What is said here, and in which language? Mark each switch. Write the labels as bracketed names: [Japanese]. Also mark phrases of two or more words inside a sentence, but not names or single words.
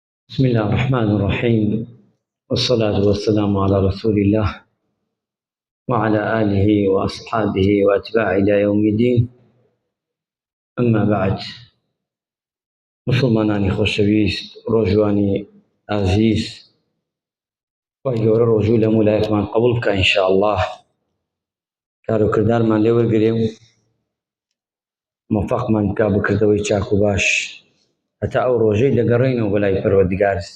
[Arabic] بسم الله الرحمن الرحيم، والصلاة والسلام على رسول الله وعلى آله وأصحابه وأتباعه إلى يوم الدين. أما بعد، [Central Kurdish] مسلمانانی خۆشەویست، ڕۆژوانی ئازیز، خی گەورە ڕۆژوو لە مولایەتمان قبول بکە ئینشاءالله. کاروکردارمان لێ وەرگرێ و موفقمان بکە بکردەوەی چاک و باش هەتا ئەو ڕۆژەی دەگەڕێینەوە بەلای پەروەردگار.